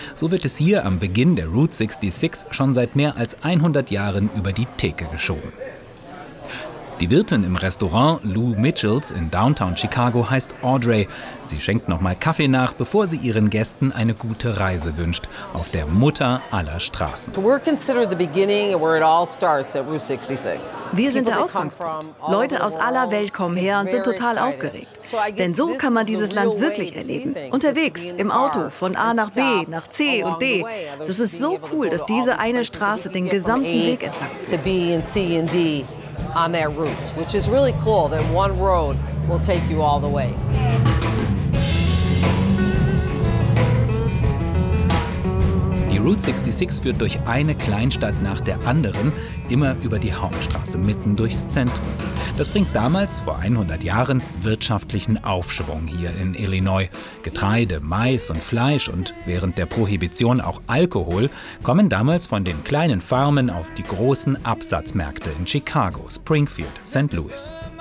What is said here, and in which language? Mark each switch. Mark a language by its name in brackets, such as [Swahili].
[German] So wird es hier am Beginn der Route 66 schon seit mehr als 100 Jahren über die Theke geschoben. Die Wirtin im Restaurant Lou Mitchells in Downtown Chicago heißt Audrey. Sie schenkt nochmal Kaffee nach, bevor sie ihren Gästen eine gute Reise wünscht. Auf der Mutter aller Straßen. [English] We're considered the beginning where it all starts at Route 66. [German] Wir sind der Ausgangspunkt. Leute aus aller Welt kommen her und sind total aufgeregt. Denn so kann man dieses Land wirklich erleben. Unterwegs, im Auto, von A nach B, nach C und D. Das ist so cool, dass diese eine Straße den gesamten Weg entlang führt. [English] On their route, which is really cool that one road will take you all the way. [German] Die Route 66 führt durch eine Kleinstadt nach der anderen, immer über die Hauptstraße, mitten durchs Zentrum. Das bringt damals, vor 100 Jahren, wirtschaftlichen Aufschwung hier in Illinois. Getreide, Mais und Fleisch und während der Prohibition auch Alkohol kommen damals von den kleinen Farmen auf die großen Absatzmärkte in Chicago, Springfield, St. Louis.